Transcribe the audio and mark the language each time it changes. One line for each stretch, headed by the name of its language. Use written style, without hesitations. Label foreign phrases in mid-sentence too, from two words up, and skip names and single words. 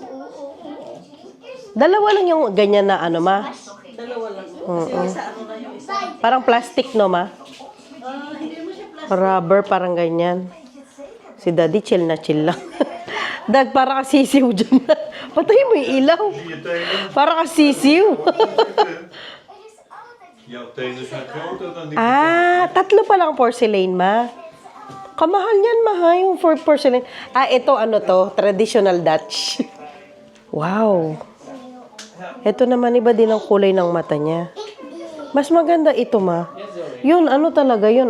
Filipino: Dalawa lang yung ganyan na ano, ma. Dalawa lang. Parang plastic, no, ma? Rubber, parang ganyan. Si Daddy, chill na chill lang. Dag, para ka sisiw dyan. Patay mo yung ilaw. Para ka sisiw.
Dutch: Jouw tenen zijn groter dan die.
Filipino: Tatlo pa lang porcelain, ma. Kamahal niyan, ma, ha, yung
English: for porcelain.
Filipino: Ito, ano to?
English: Traditional Dutch.
Filipino: Wow. Ito naman, iba din ang kulay ng mata niya. Mas maganda ito, ma. Yun, ano talaga yun?